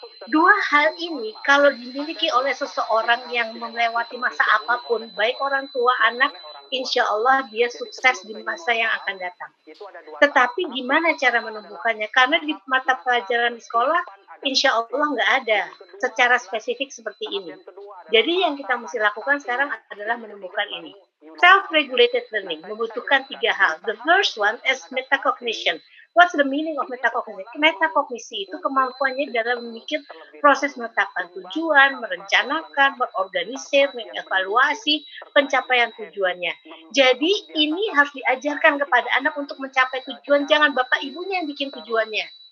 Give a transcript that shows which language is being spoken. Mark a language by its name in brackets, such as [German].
[Indonesian] Dua hal ini kalau dimiliki oleh seseorang yang melewati masa apapun, baik orang tua, anak, insya Allah dia sukses di masa yang akan datang. Tetapi gimana cara menumbuhkannya? Karena di mata pelajaran di sekolah insya Allah nggak ada secara spesifik seperti ini. Jadi yang kita mesti lakukan sekarang adalah menemukan ini. [English] Self-regulated learning [Indonesian] membutuhkan 3 hal. [English] The first one is metacognition. What's the meaning of metacognition? [Indonesian] Metakognisi itu kemampuannya dalam memikir proses menetapkan tujuan, merencanakan, mengorganisir, mengevaluasi pencapaian tujuannya. Jadi ini harus diajarkan kepada anak untuk mencapai tujuan, jangan bapak ibunya yang bikin tujuannya.